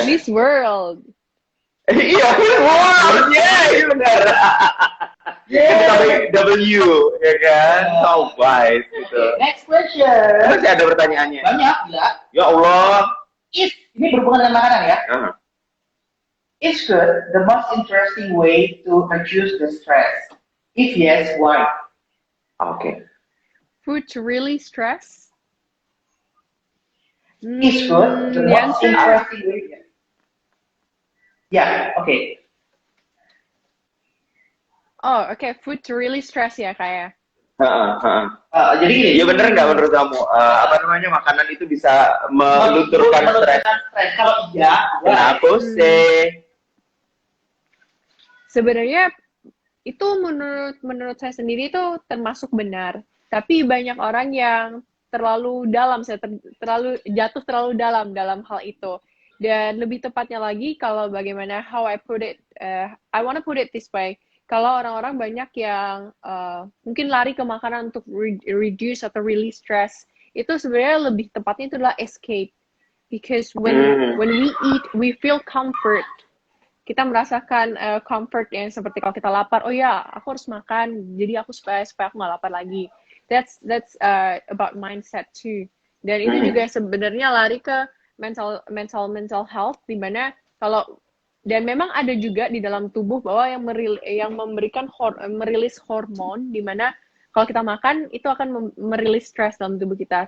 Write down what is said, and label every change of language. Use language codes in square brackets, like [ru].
[en] Miss World. [id] Iya, Miss World. Iya, benar. Ditambahi W, ya kan? [en] So wise gitu. Next question. [id] Masih ada pertanyaannya? Banyak, gila. Ya Allah. Ini berhubungan dengan makanan ya. [en] Is food the most interesting way to reduce the stress? If yes, why? Oke. Food to really stress? Is food the most interesting way? Ya, oke. Oh, oke. Food to really stress [id] ya, kayak. Jadi gini. Ya bener nggak menurut kamu? Apa namanya, makanan itu bisa melunturkan stres? Kalau iya, Kenapa sih? Sebenarnya itu menurut saya sendiri itu termasuk benar. Tapi banyak orang yang terlalu dalam, jatuh terlalu dalam hal itu. Dan lebih tepatnya lagi kalau bagaimana [en] how I put it, I want to put it this way. [id] Kalau orang-orang banyak yang mungkin lari ke makanan untuk reduce atau [en] release stress, [id] itu sebenarnya lebih tepatnya itu adalah escape. [en] Because when we eat, we feel comfort. [id] Kita merasakan comfort yang seperti kalau kita lapar, oh ya, aku harus makan, jadi aku supaya aku nggak lapar lagi. [en] That's about mindset too. [id] Dan itu juga sebenarnya lari ke mental health, di mana kalau dan memang ada juga di dalam tubuh bahwa yang memberikan merilis hormon, di mana kalau kita makan itu akan merilis stres dalam tubuh kita.